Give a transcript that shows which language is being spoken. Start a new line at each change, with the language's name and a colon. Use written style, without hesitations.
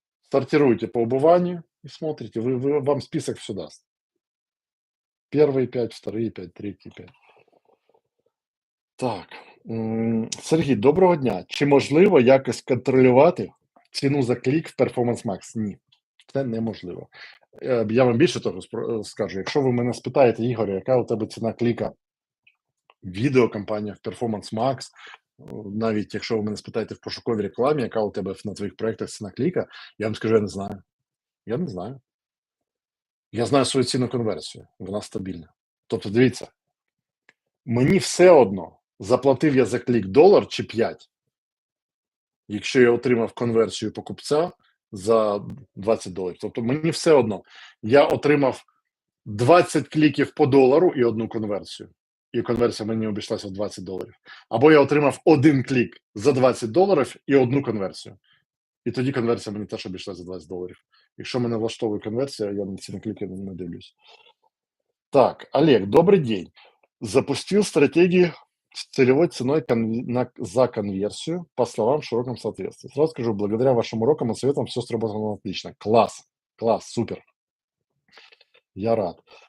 Russian: Сортируете по убыванию и смотрите, вам список все даст. Первые 5, вторые 5, третьи 5.
Ukrainian: Так, Сергій, доброго дня. Чи можливо якось контролювати ціну за клік в Performance Max? Ні, це неможливо. Я вам більше того скажу. Якщо ви мене спитаєте, Ігор, яка у тебе ціна кліка в відеокампаніях в Performance Max, навіть якщо ви мене спитаєте в пошуковій рекламі, яка у тебе на твоїх проєктах ціна кліка, я вам скажу, я не знаю. Я не знаю. Я знаю свою ціну конверсію, вона стабільна. Тобто, дивіться, мені все одно, заплатив я за клік $1 чи 5, якщо я отримав конверсію покупця за $20. Тобто мені все одно, я отримав 20 кліків по $1 і одну конверсію. І конверсія мені обійшлася в $20. Або я отримав один клік за $20 і одну конверсію. І тоді конверсія мені теж обійшлася за $20. Якщо мене влаштовує конверсія, я на ці кліки не дивлюсь.
Russian: Так, Олег, добрый день. Запустил стратегию с целевой ценой за конверсию, по словам, в широком соответствии. Сразу скажу, благодаря вашим урокам и советам все сработало отлично. Класс, класс, супер. Я рад.